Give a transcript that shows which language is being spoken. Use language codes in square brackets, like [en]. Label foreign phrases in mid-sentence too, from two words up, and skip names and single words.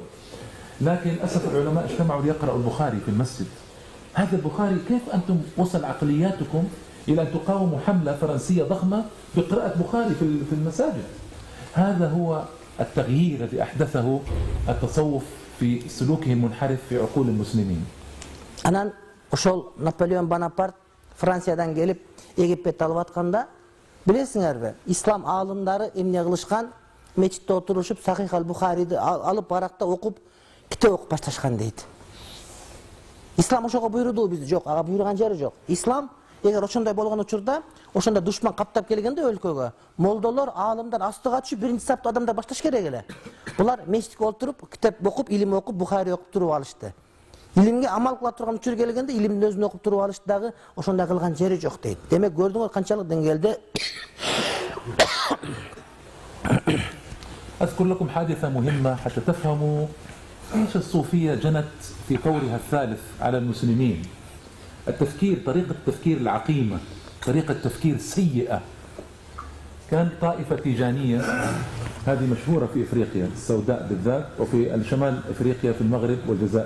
[ar] لكن للأسف العلماء اجتمعوا ليقرأوا البخاري في المسجد. هذا البخاري كيف أنتم وصل عقلياتكم إلى أن تقاوموا حملة فرنسية ضخمة بقراءة بخاري في المساجد؟ هذا هو التغيير الذي أحدثه التصوف في سلوكه المنحرف في عقول المسلمين. [ky] Анан ошол Наполеон Бонапарт Франциядан келип Египетти алып атканда, билесиңерби, ислам аалымдары эмне кылышкан? Мечитте отурушуп Сахих аль-Бухариди алып баракта окуп, китеп окуп башташкан дейт. Ислам ошого буйруду бизди? Жок, ага буйруган жери жок. Ислам эгер ошондой болгон учурда, ошондо душман каптап келгенде өлкөгө, молдолор, аалымдар астыга түшүп биринчи сапта адамдар башташ керек эле. Булар мечитке отуруп, китеп окуп, илим окуп, Бухари окуп туруп алышты. Илимге амал кыла турган учур келгенде илимдин өзүн окуп туруп алышты дагы ошондой кылган жери жок дейт. Демек көрдүңөр канчалык деңгээлде. [ar] أذكر لكم حادثة مهمة حتى تفهموا إيش الصوفية جنت في طورها الثالث على المسلمين. التفكير، طريقة التفكير العقيمة، طريقة تفكير سيئة. كان طائفة تيجانية، هذه مشهورة في إفريقيا السوداء بالذات، وفي الشمال إفريقيا في المغرب والجزائر.